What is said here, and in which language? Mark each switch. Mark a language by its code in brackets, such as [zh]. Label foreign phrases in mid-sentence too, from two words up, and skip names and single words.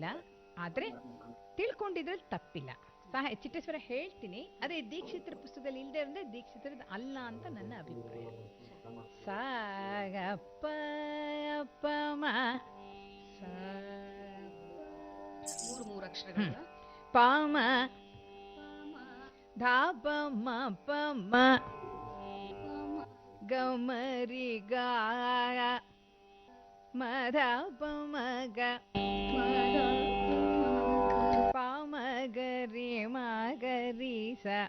[kn] ಆದರೆ ತಿಳ್ಕೊಂಡಿದ್ರಲ್ಲಿ ತಪ್ಪಿಲ್ಲ. ಚಿಟ್ಟೆ ಸ್ವರ ಹೇಳ್ತೀನಿ, ಅದೇ ದೀಕ್ಷಿತರ ಪುಸ್ತಕದಲ್ಲಿ ಇಲ್ಲದೆ ಅಂದರೆ ದೀಕ್ಷಿತರದ್ದು ಅಲ್ಲ ಅಂತ ನನ್ನ ಅಭಿಪ್ರಾಯ. ಸಾಗಪ್ಪ ಮ ಮೂರು ಅಕ್ಷರಗಳು. ಪಾಮ ಧಾಪ ಮ ಪಮ ಗಮರಿ ಗಾ ಮಧ ಪಮಗ ಪಾಮಗರಿ ಮಗರಿ ಸ